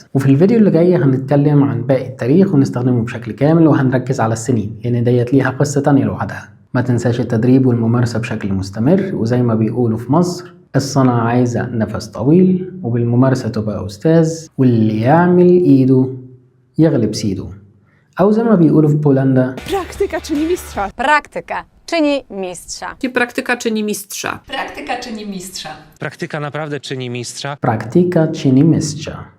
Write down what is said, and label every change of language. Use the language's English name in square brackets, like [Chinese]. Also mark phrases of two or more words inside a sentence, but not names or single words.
[Arabic] وفي الفيديو اللي جاي هنتكلم عن باقي التاريخ ونستخدمه بشكل كامل، وهنركز على السنين لأن ديت ليها قصة تانية لوحدها. ما تنساش التدريب والممارسة بشكل مستمر، وزي ما بيقولوا في مصر الصنعة عايزة نفس طويل، وبالممارسة تبقى أستاذ، واللي يعمل إيده يغلب سيده، أو زي ما بيقولوا في بولندا [Polish] Praktyka czyni mistrza. Praktyka czyni mistrza. Praktyka czyni mistrza. Praktyka czyni mistrza. Praktyka naprawdę czyni mistrza. Praktyka czyni mistrza.